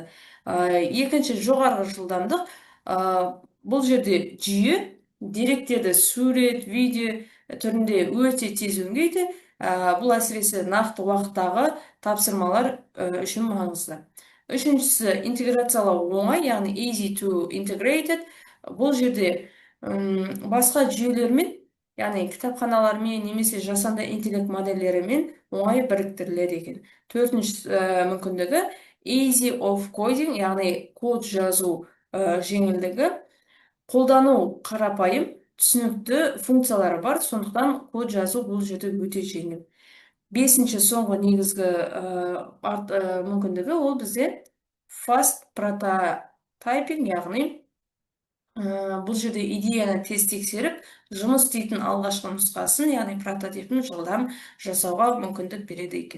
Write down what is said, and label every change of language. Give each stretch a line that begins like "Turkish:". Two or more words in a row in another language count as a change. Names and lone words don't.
Kazakh: Екінші, жоғарғы жылдамдық. Бұл жерде жүйе деректерді сурет, видео түрінде өте тез өңдейді. Бұл әсіресе нақты уақыттағы тапсырмалар үшін маңызды. Үшіншісі, интеграциялау оңай, яғни
English: easy to integrated.
Kazakh: Бұл жерде басқа жүйелермен, яғни кітапханалармен немесе жасанды интеллект модельдерімен оңай біріктіріледі екен. Төртінші мүмкіндігі
English: easy of coding,
Kazakh: яғни код жазу жеңілдігі. Қолдану қарапайым, түсінікті функциялары бар, сондықтан код жазу бұл жерде өте жеңіл. Бесінші, соңғы негізгі мүмкіндігі ол бізде
English: fast prototyping,
Kazakh: яғни бұл жерде идеяны тез тексеріп, жұмыс істейтін алғашқы нұсқасын, яғни прототипін жылдам жасауға мүмкіндік береді екен.